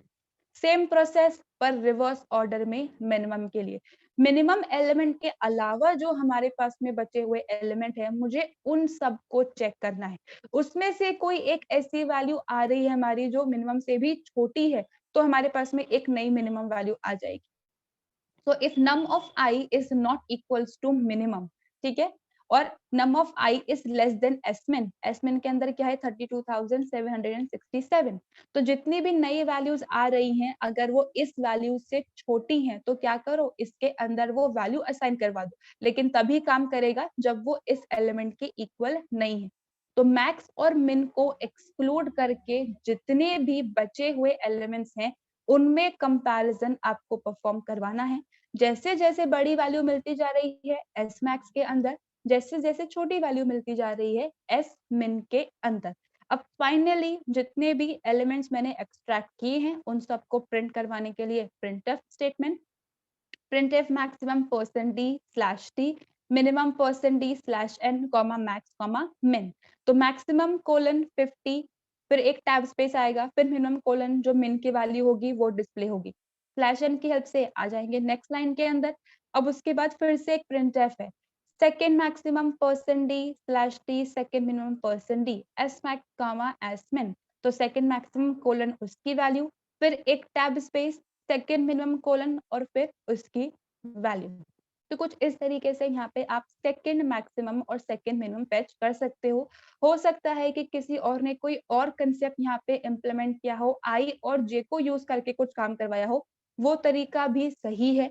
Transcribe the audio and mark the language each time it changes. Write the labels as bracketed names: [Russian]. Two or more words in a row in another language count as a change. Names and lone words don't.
[English] same process [Hindi] पर [English] reverse order [Hindi] में मिनिमम के लिए, [English] minimum element [Hindi] के अलावा जो हमारे पास में बचे हुए एलिमेंट है मुझे उन सब को चेक करना है, उसमें से कोई एक ऐसी वैल्यू आ रही है हमारी जो मिनिमम से भी छोटी है तो हमारे पास में एक नई [English] minimum value [Hindi] आ जाएगी। [English] So if num of I is not equals to minimum, [Hindi] ठीक है, और [English] num of I is less than smin, [Hindi] smin के अंदर क्या है 32,767, तो जितनी भी नई वैल्यूज आ रही हैं अगर वो इस वैल्यू से छोटी हैं तो क्या करो इसके अंदर वो [English] value assign [Hindi] करवा दो, लेकिन तभी काम करेगा जब वो इस एलिमेंट के इक्वल नहीं है। तो मैक्स और मिन को एक्सक्लूड करके जितने भी बचे हुए एलिमेंट्स हैं उनमें कंपैरिजन आपको परफॉर्म करवाना है। जैसे जैसे बड़ी वैल्यू मिलती जा रही है [English] s max [Hindi] के अंदर, जैसे जैसे छोटी वैल्यू मिलती जा रही है [English] s min [Hindi] के अंदर। अब फाइनली जितने भी एलिमेंट्स मैंने एक्सट्रैक्ट किए हैं उन सबको प्रिंट करवाने के लिए [English] printf statement printf maximum %d slash t minimum %d slash n comma max comma min। [Hindi] तो [English] maximum colon [Hindi] 50, फिर एक [English] tab space [Hindi] आएगा, फिर [English] minimum colon [Hindi] जो मिन की वैल्यू होगी वो डिस्प्ले होगी। [English] slash n [Hindi] की हेल्प से आ जाएंगे [English] next line [Hindi] के अंदर। अब उसके बाद फिर से एक printf है, [English] second maximum %d slash t second minimum %d s max comma s min. [Hindi] तो [English] second maximum colon [Hindi] उसकी वैल्यू, फिर एक [English] tab space, second minimum colon [Hindi] और फिर उसकी वैल्यू। तो कुछ इस तरीके से यहाँ पे आप [English] second maximum [Hindi] और [English] second minimum fetch [Hindi] कर सकते हो। हो सकता है कि किसी और ने कोई और कंसेप्ट यहाँ पे इम्प्लीमेंट किया हो, आई और जे को यूज करके कुछ काम करवाया हो, वो तरीका भी सही है।